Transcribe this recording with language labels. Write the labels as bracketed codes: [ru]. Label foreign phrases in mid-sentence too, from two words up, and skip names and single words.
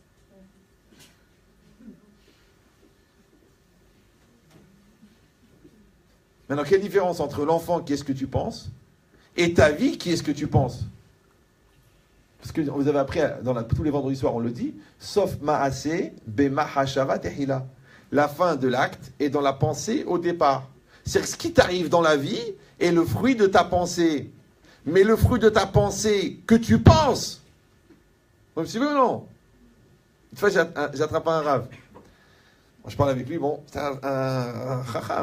[fr] Maintenant, quelle différence entre l'enfant qui est ce que tu penses et ta vie qui est ce que tu penses? Parce que vous avez appris, tous les vendredis soirs, on le dit, sauf [he] מעשה במחשבה תחילה. [fr] La fin de l'acte est dans la pensée au départ. C'est ce qui t'arrive dans la vie est le fruit de ta pensée. Mais le fruit de ta pensée que tu penses. Vous me suivez ou non? Une fois, j'attrape un rave. Je parle avec lui, bon, c'est un chacham.